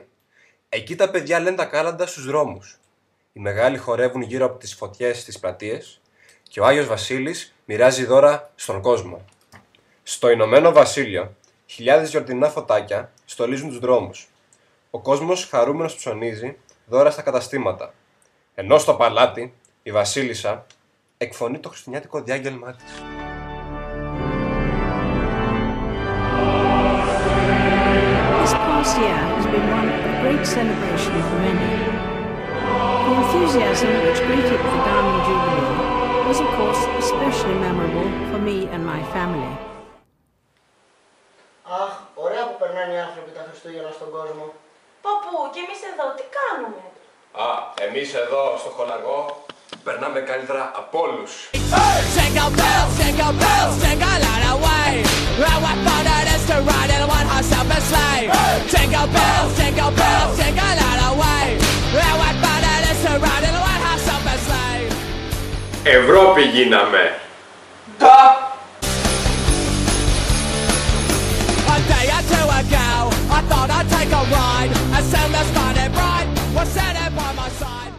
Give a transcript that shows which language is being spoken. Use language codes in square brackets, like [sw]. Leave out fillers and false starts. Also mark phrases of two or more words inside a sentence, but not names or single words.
[el] Εκεί τα παιδιά λένε τα κάλαντα στους δρόμους. Οι μεγάλοι χορεύουν γύρω από τις φωτιές στις πλατείες και ο Άγιος Βασίλης μοιράζει δώρα στον κόσμο. Στο Ηνωμένο Βασίλειο, χιλιάδες γιορτινά φωτάκια στολίζουν τους δρόμους. Ο κόσμος χαρούμενος ψωνίζει δώρα στα καταστήματα. Ενώ στο παλάτι, η Βασίλισσα εκφωνεί το χριστουγεννιάτικο διάγγελμά της. [en] This past year has been one of great celebration for many. The enthusiasm which greeted the Diamond Jubilee was of course especially memorable for me and my family. [el] Αχ, ωραία που περνάνε οι άνθρωποι τα Χριστούγεννα στον κόσμο. Παππού, και εμείς εδώ τι κάνουμε? Εμείς εδώ στο χολαργό περνάμε καλύτερα από όλους. [en] Jingle bells, jingle all the way. Well, what fun it is to ride in a one-horse open sleigh. Jingle bells, jingle all the way. Well, what fun it is to ride in a one-horse open sleigh. [el] Ευρώπη γίναμε! [en] A day or two ago, I thought I'd take a ride. As soon as started bright, was sitting by my side.